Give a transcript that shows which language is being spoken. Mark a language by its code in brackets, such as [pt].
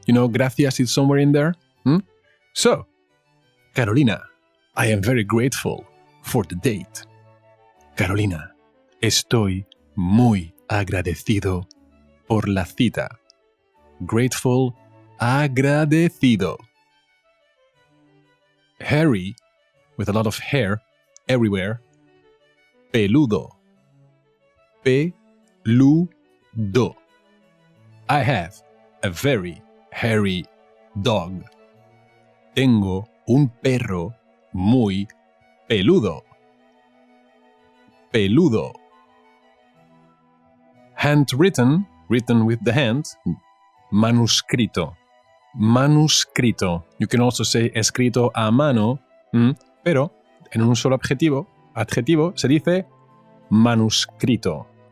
[en] Gracias is somewhere in there. So, Carolina, I am very grateful for the date. [es] Carolina, estoy muy agradecido por la cita. [en] Grateful, agradecido. Hairy, with a lot of hair everywhere. [es] Peludo. Peludo. [en] I have a very hairy dog. [es] Tengo un perro muy peludo. Peludo. [en] Handwritten, written with the hand. [es] Manuscrito. Manuscrito. [en] You can also say [es] escrito a mano, pero en un solo adjetivo se dice manuscrito.